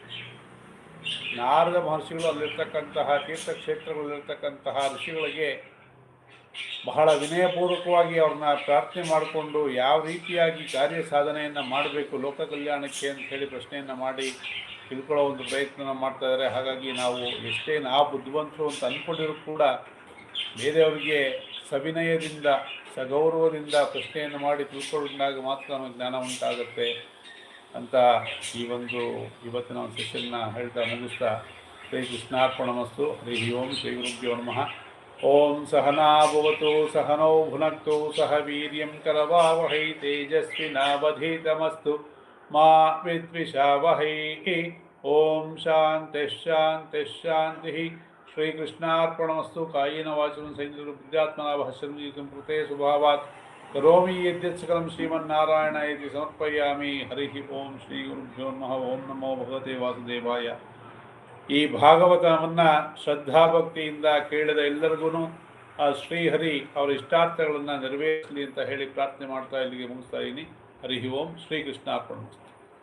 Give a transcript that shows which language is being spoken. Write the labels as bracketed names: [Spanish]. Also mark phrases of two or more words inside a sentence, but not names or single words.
[Kannada] ನಾರದ ಮಹರ್ಷಿಗಳು ಅಲ್ಲಿರ್ತಕ್ಕಂತಹ ತೀರ್ಥಕ್ಷೇತ್ರಗಳಲ್ಲಿರ್ತಕ್ಕಂತಹ ಋಷಿಗಳಿಗೆ ಬಹಳ ವಿನಯಪೂರ್ವಕವಾಗಿ ಅವ್ರನ್ನ ಪ್ರಾರ್ಥನೆ ಮಾಡಿಕೊಂಡು ಯಾವ ರೀತಿಯಾಗಿ ಕಾರ್ಯ ಸಾಧನೆಯನ್ನು ಮಾಡಬೇಕು ಲೋಕ ಕಲ್ಯಾಣಕ್ಕೆ ಅಂತ ಹೇಳಿ ಪ್ರಶ್ನೆಯನ್ನು ಮಾಡಿ ತಿಳ್ಕೊಳ್ಳೋ ಒಂದು ಪ್ರಯತ್ನ ಮಾಡ್ತಾ ಇದ್ದಾರೆ. ಹಾಗಾಗಿ ನಾವು ಎಷ್ಟೇ ನಾವು ಬುದ್ಧಿವಂತರು ಅಂತ ಅಂದ್ಕೊಂಡಿರೂ ಕೂಡ ಬೇರೆಯವರಿಗೆ ಸವಿನಯದಿಂದ ಸಗೌರವದಿಂದ ಪ್ರಶ್ನೆಯನ್ನು ಮಾಡಿ ತಿಳ್ಕೊಂಡಾಗ ಮಾತ್ರ ನಮಗೆ ಜ್ಞಾನ ಉಂಟಾಗುತ್ತೆ ಅಂತ ಈ ಒಂದು ಇವತ್ತಿನ ಒಂದು ಸೆಷನ್ನ ಹೇಳ್ತಾ ಮುಗಿಸ್ತಾ, [Sanskrit] ಶ್ರೀ ಕೃಷ್ಣಾರ್ಪಣಮಸ್ತು. ಹರಿ ಓಂ. ಶ್ರೀ ಗುರುಭ್ಯೋ ನಮಃ. ಓಂ ಸಹನಾ ಭವತು ಸಹನೌ ಭುನಕ್ತು ಸಹ ವೀರ್ಯಂ ಕರವಾವಹೈ ತೇಜಸ್ವಿನಾವಧೀತಮಸ್ತು ಮಾ ವಿದ್ವಿಷಾವಹೈ. ಓಂ ಶಾಂತಿ ಶಾಂತಿ ಶಾಂತಿ. ಶ್ರೀಕೃಷ್ಣಾರ್ಪಣಮಸ್ತು. ಕಾಯೇನ ವಾಚನ ಸೈಂದ್ರಿಯ ಬುದ್ಧ್ಯಾತ್ಮನಾ ಭಾಷ್ಯಂ ಕೃತೆ ಸ್ವಭಾವಾತ್ ಕರೋಮಿ ಯದ್ಯತ್ ಸಕಲಂ ಶ್ರೀಮನ್ನಾರಾಯಣ ಇತಿ ಸಮರ್ಪಯಾಮಿ. ಹರಿ ಓಂ. ಶ್ರೀ ಗುರುಭ್ಯೋ ನಮಃ. ಓಂ ನಮೋ ಭಗವತೆ ವಾಸುದೇವಾಯ. [Kannada] ಈ ಭಾಗವತವನ್ನು ಶ್ರದ್ಧಾಭಕ್ತಿಯಿಂದ ಕೇಳಿದ ಎಲ್ಲರಿಗೂ ಆ ಶ್ರೀಹರಿ ಅವರ ಇಷ್ಟಾರ್ಥಗಳನ್ನು ನೆರವೇರಿಸಲಿ ಅಂತ ಹೇಳಿ ಪ್ರಾರ್ಥನೆ ಮಾಡ್ತಾ ಇಲ್ಲಿಗೆ ಮುಗಿಸ್ತಾ ಇದ್ದೀನಿ. [Sanskrit] ಹರಿ ಓಂ. ಶ್ರೀಕೃಷ್ಣಾರ್ಪಣಮಸ್ತು.